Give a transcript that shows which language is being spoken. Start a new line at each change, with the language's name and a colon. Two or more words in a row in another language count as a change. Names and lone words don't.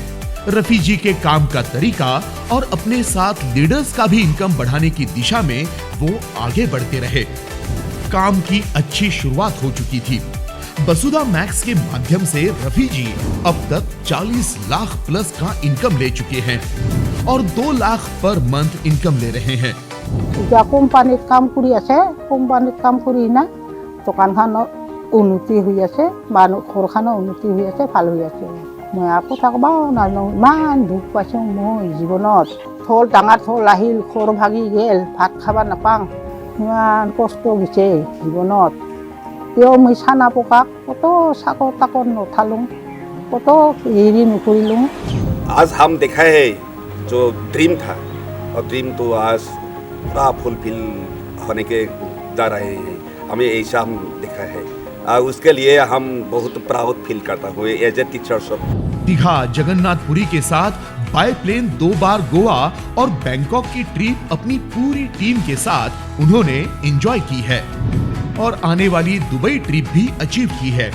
Hindi: रफी जी के काम का तरीका और अपने साथ लीडर्स का भी इनकम बढ़ाने की दिशा में वो आगे बढ़ते रहे। काम की अच्छी शुरुआत हो चुकी थी। वसुधा मैक्स के माध्यम से रफी जी अब तक 40 लाख प्लस का इनकम ले चुके हैं और 2 लाख पर मंथ इनकम ले रहे हैं।
Assamese: এতিয়া কোম্পানীত কাম কৰি আছে, কোম্পানীত কাম কৰি না দোকানখনৰ উন্নতি হৈ আছে, মানুহ ঘৰখনৰ উন্নতি হৈ আছে, ভাল হৈ আছে। মই আকৌ থাকব নাজানো, ইমান দুখ পাইছোঁ মই জীৱনত। থল ডাঙৰ থল আহিল, ঘৰ ভাগি গ'ল, ভাত খাব নাপাওঁ, ইমান কষ্ট হৈছে জীৱনত। তেও মই চানা পকাক কত চাকৰ তাকৰ নুঠালোঁ, কত হেৰি নকৰিলোঁ।
Hindi: आज हम देखा है जो ड्रीम था, और ड्रीम तो आज पूरा फुलफिल होने के जा रहे हैं। हमें ऐसा हम देखा है, उसके लिए हम बहुत
English: proud feel
Hindi: करता हूँ
English: as a teacher
Hindi: सब। दीघा जगन्नाथपुरी के साथ बाय प्लेन 2 बार गोवा और बैंकॉक की ट्रिप अपनी पूरी टीम के साथ उन्होंने एंजॉय की है और आने वाली दुबई ट्रिप भी अचीव की है।